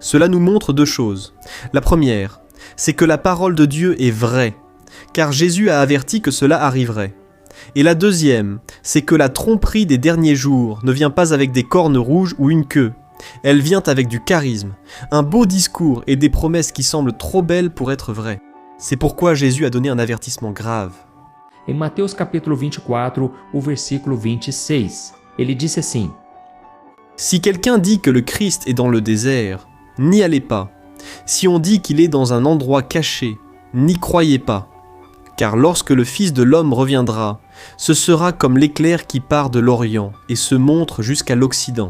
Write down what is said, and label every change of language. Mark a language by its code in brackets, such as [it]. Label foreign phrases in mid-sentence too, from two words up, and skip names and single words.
[fr] Cela nous montre 2 choses. La première, c'est que la parole de Dieu est vraie, car Jésus a averti que cela arriverait. Et la deuxième, c'est que la tromperie des derniers jours ne vient pas avec des cornes rouges ou une queue. Elle vient avec du charisme, un beau discours et des promesses qui semblent trop belles pour être vraies. C'est pourquoi Jésus a donné un avertissement grave. [pt] Em Mateus capítulo 24, o versículo 26, ele disse assim: [fr] Si quelqu'un dit que le Christ est dans le désert, n'y allez pas. Si on dit qu'il est dans un endroit caché, n'y croyez pas. Car lorsque le Fils de l'homme reviendra, ce sera comme l'éclair qui part de l'Orient et se montre jusqu'à l'Occident.